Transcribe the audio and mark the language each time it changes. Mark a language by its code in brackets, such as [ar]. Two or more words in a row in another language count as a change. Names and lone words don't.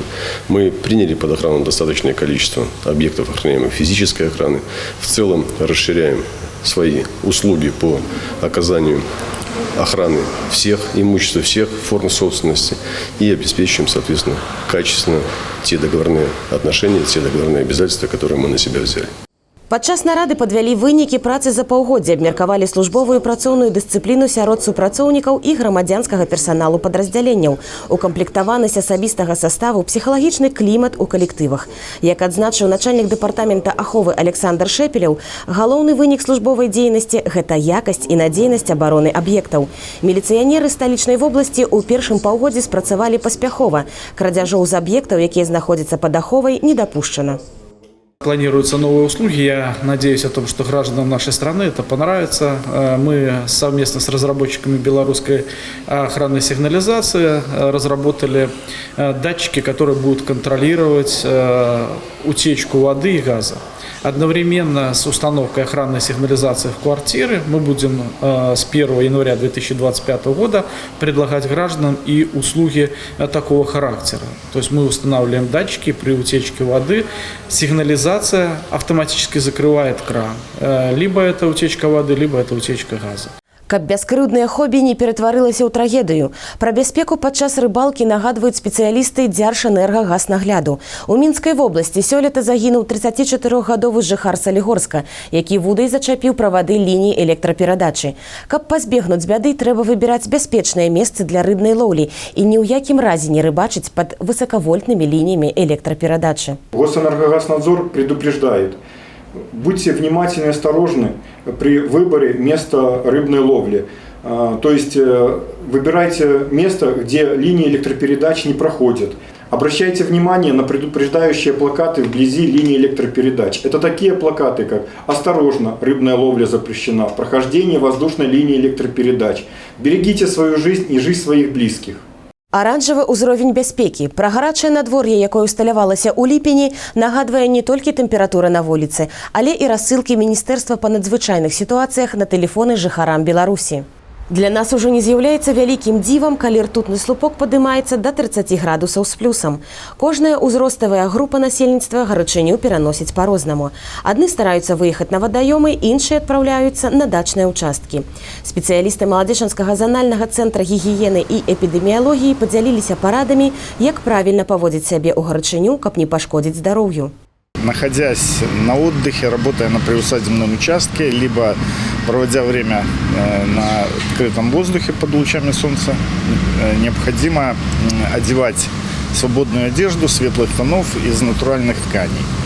[ru] Мы приняли под охрану достаточное количество объектов охраняемых физической охраны. В целом расширяем свои услуги по оказанию охраны всех имущества, всех форм собственности и обеспечиваем, соответственно, качественно те договорные отношения, те договорные обязательства, которые мы на себя взяли. [be] Падчас нарады падвялі вынікі працы за паўгоддзя, абмеркавалі службовую працоўную дысцыпліну сярод супрацоўнікаў і грамадзянскага персаналу падраздзяленняў, укамплектаванасць асабістага саставу, псіхалагічны клімат у калектывах. Як адзначыў начальнік дэпартамента аховы Александр Шепелев, галоўны вынік службовай дзейнасці – гэта якасць і надзейнасць абароны аб'ектаў. Міліцыянеры сталічнай вобласці ў першым паўгоддзі спрацавалі паспяхова. Крадзяжоў з аб'ектаў, якія знаходзяцца пад аховай, не дапушчана. [ru] Планируются новые услуги. Я надеюсь о том, что гражданам нашей страны это понравится. Мы совместно с разработчиками белорусской охранной сигнализации разработали датчики, которые будут контролировать утечку воды и газа. Одновременно с установкой охранной сигнализации в квартиры мы будем с 1 января 2025 года предлагать гражданам и услуги такого характера. То есть мы устанавливаем датчики при утечке воды, сигнализация автоматически закрывает кран. Либо это утечка воды, либо это утечка газа. [be] Каб бяскрыўднае хобі не ператварылася ў трагедыю. Пра бяспеку падчас рыбалкі нагадваюць спецыялісты Дзяржэнергагаznaгляду. У Мінскай вобласці сёлета загінуў 34-гадовы жыхар Салігорска, які вудай зачапіў правады лініі электраперадачы. Каб пазбегнуць бяды, трэба выбіраць бяспечныя месцы для рыбнай лоўлі і ні ў якім разе не рыбачыць пад высокавольтнымі лініямі электраперадачы. [ru] Госэнергагазнадзор предупреждает: будьте внимательны и осторожны при выборе места рыбной ловли. То есть выбирайте место, где линии электропередач не проходят. Обращайте внимание на предупреждающие плакаты вблизи линии электропередач. Это такие плакаты, как «Осторожно, рыбная ловля запрещена», «Прохождение воздушной линии электропередач», «Берегите свою жизнь и жизнь своих близких». [be] Аранжавы ўзровень бяспекі. Пра гарачае надвор'е, якое усталявалася ў ліпені, нагадвае не толькі тэмпература на вуліцы, але і рассылкі Міністэрства па надзвычайных сітуацыях на тэлефоны жыхарам Беларусі. Для нас ужо не з'яўляецца вялікім дзівам, калі ртутны слупок падымаецца да 30 градусаў з плюсам. Кожная ўзроставая група насельніцтва гарачыню пераносіць па-рознаму. Адны стараюцца выехаць на вадаёмы, іншыя адпраўляюцца на дачныя ўчасткі. Спецыялісты Маладзечанскага занальнага цэнтра гігіены і эпідэміялогіі падзяліліся парадамі, як правільна паводзіць сябе ў гарачыню, каб не пашкодзіць здароўю. [ru] Находясь на отдыхе, работая на приусадебном участке, либо проводя время на открытом воздухе под лучами солнца, необходимо одевать свободную одежду светлых тонов из натуральных тканей.